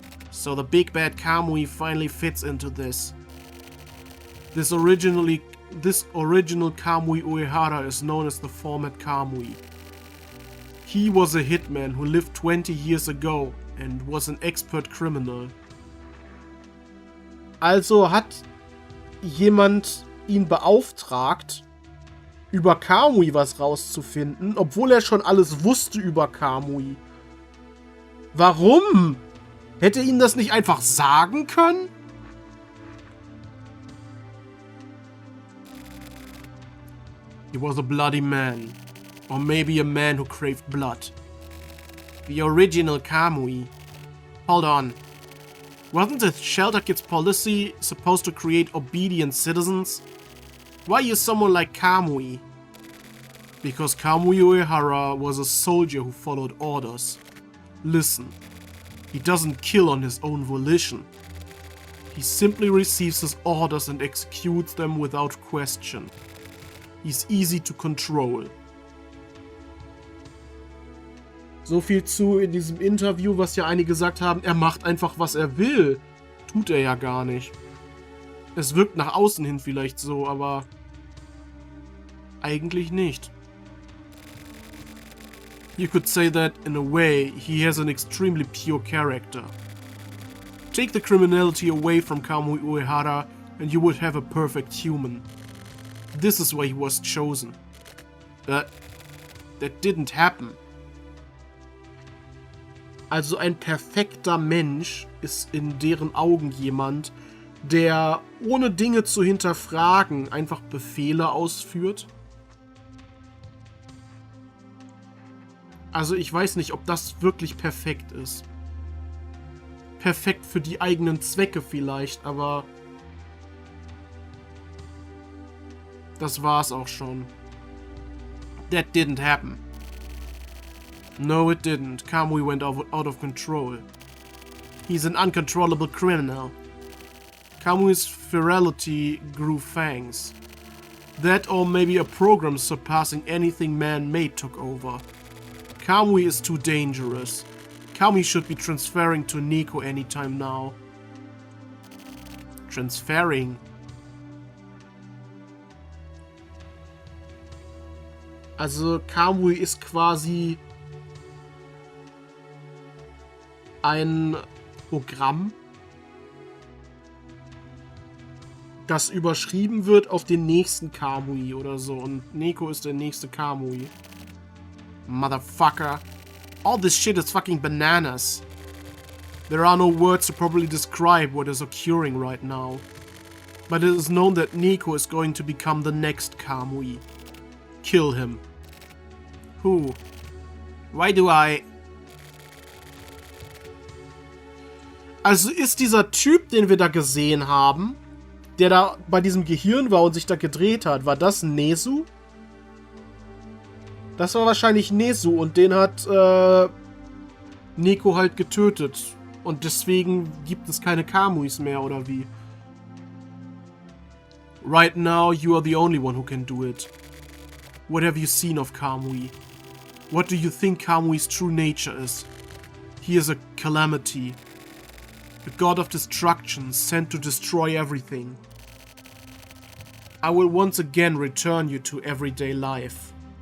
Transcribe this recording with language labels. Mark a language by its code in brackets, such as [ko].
[en] So the big bad Kamui finally fits into this. This original Kamui Uehara is known as the format Kamui. He was a hitman who lived 20 years ago and was an expert criminal. [de] Also hat jemand ihn beauftragt, über Kamui was rauszufinden, obwohl er schon alles wusste über Kamui. Warum? Hätte ihm das nicht einfach sagen können? [en] He was a bloody man. Or maybe a man who craved blood. The original Kamui. Hold on. Wasn't the Shelter Kids policy supposed to create obedient citizens? Why use someone like Kamui? Because Kamui Uehara was a soldier who followed orders. Listen, he doesn't kill on his own volition. He simply receives his orders and executes them without question. He's easy to control. [de] So viel zu in diesem Interview, was ja einige gesagt haben, er macht einfach, was er will. Tut er ja gar nicht. Es wirkt nach außen hin vielleicht so, aber eigentlich nicht. [en] You could say that, in a way, he has an extremely pure character. Take the criminality away from Kamui Uehara and you would have a perfect human. This is why he was chosen. That didn't happen. [de] Also ein perfekter Mensch ist in deren Augen jemand, der ohne Dinge zu hinterfragen einfach Befehle ausführt. Also ich weiß nicht, ob das wirklich perfekt ist. Perfekt für die eigenen Zwecke vielleicht, aber das war's auch schon. [en] That didn't happen. No, it didn't. Kamui went out of control. He's an uncontrollable criminal. Kamui's ferality grew fangs. That or maybe a program surpassing anything man-made took over. Kamui is too dangerous. Kamui should be transferring to Nico anytime now. Transferring? [de] Also Kamui ist quasi ein Programm, das überschrieben wird auf den nächsten Kamui oder so. Und Neko ist der nächste Kamui. [en] Motherfucker. All this shit is fucking bananas. There are no words to properly describe what is occurring right now. But it is known that Neko is going to become the next Kamui. Kill him. Who? Why do I... [de] Also ist dieser Typ, den wir da gesehen haben, der da bei diesem Gehirn war und sich da gedreht hat, war das Nezu? Das war wahrscheinlich Nezu und den hat Neko halt getötet. Und deswegen gibt es keine Kamuis mehr, oder wie? [en] Right now, you are the only one who can do it. What have you seen of Kamui? What do you think Kamui's true nature is? He is a calamity. A god of destruction sent to destroy everything. I will once again return you to everyday life.